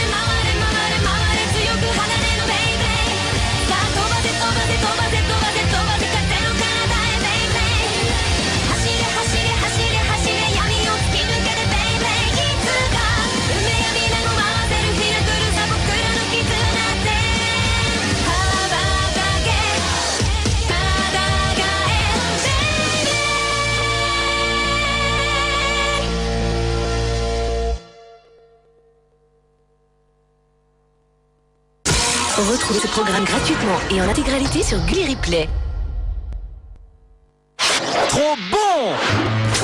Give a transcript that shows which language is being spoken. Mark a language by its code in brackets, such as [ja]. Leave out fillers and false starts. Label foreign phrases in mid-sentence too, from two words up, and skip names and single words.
[ja] 回れ回れ回れ強く離れのベイベーさあ飛ばせ飛ばせ飛ばせ飛ばせ飛ばせ風の彼方へベイベー走れ走れ走れ走れ闇を突き抜けてベイベーいつか運命や未来を回せる日が来るさ僕らの絆って羽ばたけ戦えベイベ [fr] Retrouvez ce programme gratuitement et en intégralité sur Gulli Replay. Trop bon!